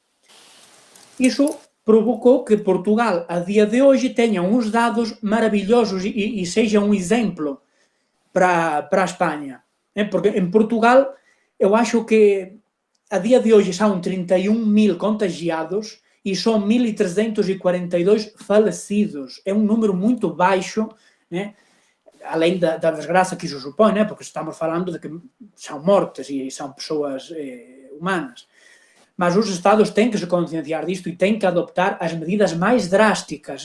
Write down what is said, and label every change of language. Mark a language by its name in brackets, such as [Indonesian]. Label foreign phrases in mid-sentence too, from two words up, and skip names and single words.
[Galician] Iso provocou que Portugal, a día de hoxe, teña uns dados maravillosos e seja un exemplo para a España. Porque en Portugal, eu acho que a día de hoxe son 31.000 contagiados e são 1.342 falecidos. [Portuguese] É um número muito baixo, né? Além da desgraça que isso supõe, né? Porque estamos falando de que são mortes e são pessoas humanas. Mas os Estados têm que se conscienciar disto e têm que adoptar as medidas mais drásticas.